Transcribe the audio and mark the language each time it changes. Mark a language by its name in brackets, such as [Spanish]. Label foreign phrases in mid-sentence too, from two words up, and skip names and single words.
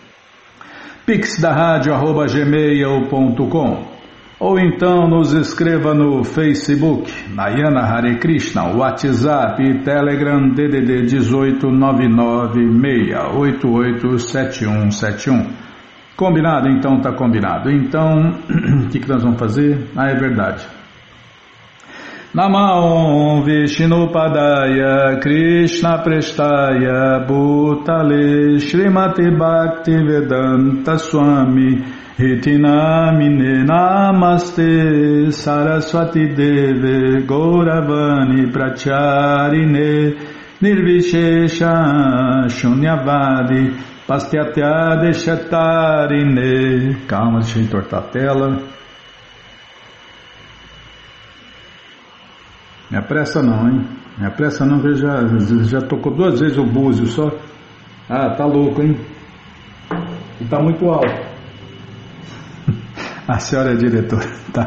[Portuguese] pixdaradio@gmail.com ou então nos escreva no Facebook, [Sanskrit] Nayana Hare Krishna, [Portuguese] WhatsApp e Telegram DDD 18996887171. Combinado? Então tá combinado. Então, o que nós vamos fazer? É verdade. [Sanskrit] Namah Vishnupadaya Krishna Prestaya Bhutale Srimati Bhaktivedanta Swami Hitinamine Namaste Saraswati Deve Gauravani Pracharine Nirvishesha Shunyavadi Pastyatya Deshatarine. [Portuguese] Calma, deixa eu entortar a tela. Me apressa não, hein? Me apressa não, que eu já tocou 2 vezes o búzio só. Ah, tá louco, hein? E tá muito alto. A senhora é diretora, tá?